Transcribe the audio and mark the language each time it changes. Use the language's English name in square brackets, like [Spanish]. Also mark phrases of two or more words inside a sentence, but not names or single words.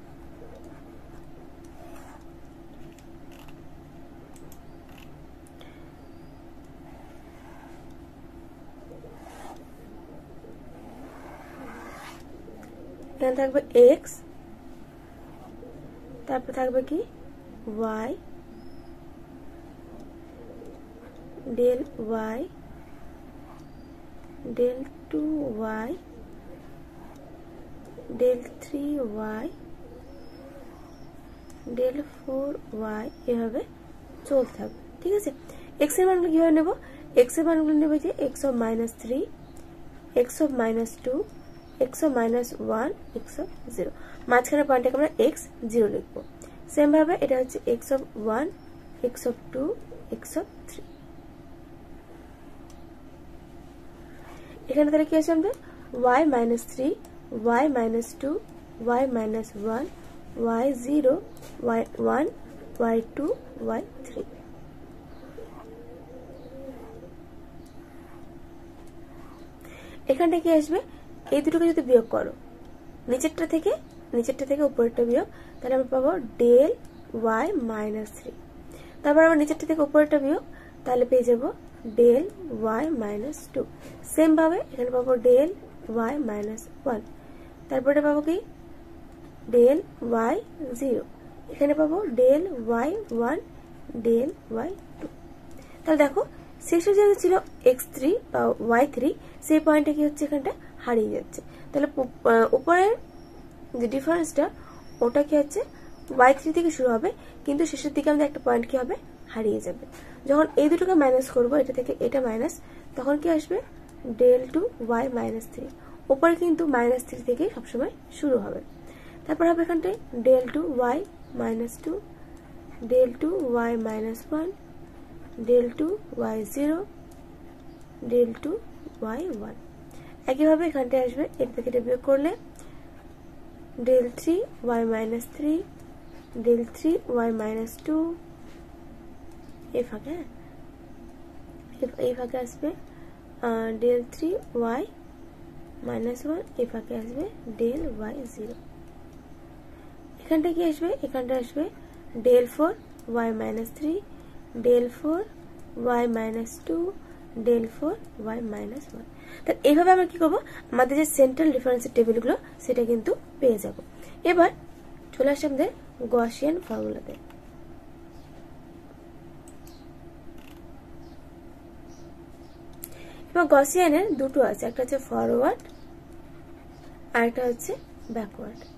[Bangla] এখানে থাকবে x, তারপর থাকবে কি y, [English] del y, del 2y, del 3y, del 4y, [Bangla] এভাবে চলতে থাকবে। ঠিক আছে, x এর মানগুলো কিভাবে নেব, x এর মানগুলো নেব যে [English] x of -3, x of -2, x of -1, x of 0। [Bangla] মাঝখানে পয়েন্টটাকে আমরা x0 লিখবো। সেম ভাবে এটা হচ্ছে [English] x of 1, x of 2, x of 3। [Bangla] এখানে তাহলে কি আছে আমাদের y -3, y -2, y -1, y0, y1, y2, y3। এখানটা কি আসবে, এই দুটোকে যদি বিয়োগ করো, নিচেরটা থেকে উপরেরটা বিয়োগ, তাহলে আমরা পাবো [English] del y -3। [Bangla] তারপর আমরা নিচেরটা থেকে উপরেরটা বিয়োগ, তাহলে পেয়ে যাবো [English] del y -2। [Bangla] সেম ভাবে এখানে পাবো [English] del y -1, [Bangla] তারপরে পাবো কি [English] del y0, [Bangla] এখানে পাবো [English] del y1, del y2। [Bangla] তাহলে দেখো শেষে যেটা ছিল x3 বা y3, সেই পয়েন্টটা কি হচ্ছে, এখানটা হারিয়ে যাচ্ছে। তাহলে উপরের যে ডিফারেন্সটা ওটা কি হচ্ছে y3 থেকে শুরু হবে, কিন্তু শেষের দিকে আমাদের একটা পয়েন্ট কি হবে, হারিয়ে যাবে। যখন এই দুটোকে মাইনাস করবো, এটা থেকে এটা মাইনাস, তখন কি আসবে [English] del 2y -3। [Bangla] উপরে কিন্তু -3 থেকে সবসময় শুরু হবে। তারপর হবে এখানটায় [English] del 2y -2, del 2y -1, del 2y0, del 2y1। [Bangla] একইভাবে এখানটায় আসবে, এটা থেকে এটা বিয়োগ করলে [English] del 3y -3, del 3y -2, [Bangla] এই ফাঁকে আসবে [English] del 3y -1, [Bangla] এই ফাঁকে আসবে [English] del y0। [Bangla] এখানটা কি আসবে, এখানটা আসবে [English] del 4 y minus 3 del 4 y minus 2 del 4 y minus 1। [Bangla] তাহলে এইভাবে আমরা কি করব, আমাদের যে [English] central difference [Bangla] টেবিলগুলো সেটা কিন্তু পেয়ে যাব। এবার চলে আসে আমাদের [English] Gaussian formula. [Bangla] এবার গসিয়ানের দুটো আছে, একটা হচ্ছে ফরওয়ার্ড আর একটা হচ্ছে ব্যাকওয়ার্ড।